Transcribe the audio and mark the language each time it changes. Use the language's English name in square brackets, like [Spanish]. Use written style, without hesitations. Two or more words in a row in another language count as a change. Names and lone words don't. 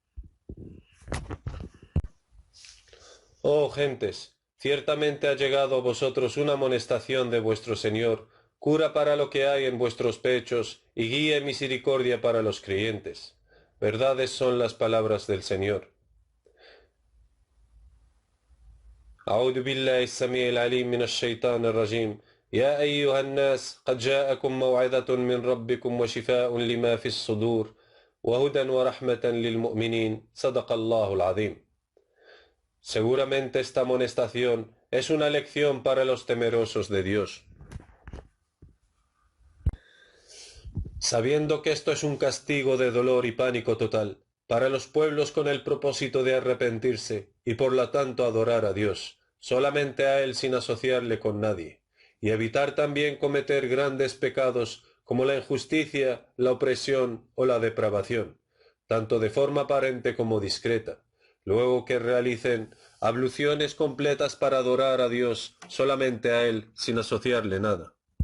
[Spanish] Oh gentes, ciertamente ha llegado a vosotros una amonestación de vuestro Señor, cura para lo que hay en vuestros pechos y guía y misericordia para los creyentes. Verdades son las palabras del Señor. [Arabic] أعوذ بالله السميع العليم من الشيطان الرجيم يا أيها الناس قد جاءكم موعظة من ربكم وشفاء لما في الصدور وهدى ورحمة للمؤمنين صدق الله العظيم. [Spanish] Seguramente esta amonestación es una lección para los temerosos de Dios. Sabiendo que esto es un castigo de dolor y pánico total para los pueblos con el propósito de arrepentirse y por lo tanto adorar a Dios, solamente a Él sin asociarle con nadie, y evitar también cometer grandes pecados como la injusticia, la opresión o la depravación, tanto de forma aparente como discreta, luego que realicen abluciones completas para adorar a Dios solamente a Él sin asociarle nada.